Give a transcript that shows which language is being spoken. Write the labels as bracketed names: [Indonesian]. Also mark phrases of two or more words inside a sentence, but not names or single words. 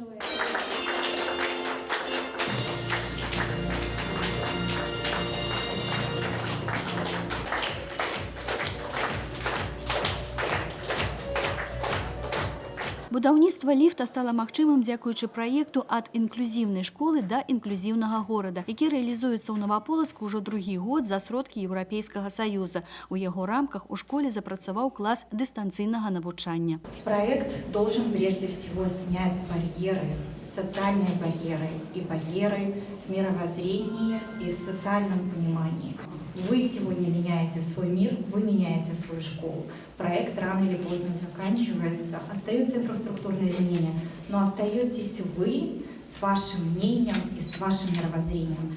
[Belarusian] Будаўніцтва ліфта стала магчымым дзякуючы праекту ад інклюзіўнай школы да інклюзіўнага горада, які рэалізуецца ў Новаполацку ўжо другі год за сродкі Еўрапейскага Саюза. У яго рамках у школе запрацаваў клас дыстанцыйнага навучання. [Russian] Проект должен прежде всего снять барьеры, социальные барьеры и барьеры в мировоззрении и в социальном понимании. Вы сегодня меняете свой мир, вы меняете свою школу. Проект рано или поздно заканчивается, остаются инфраструктурные изменения, но остаетесь вы с вашим мнением и с вашим мировоззрением.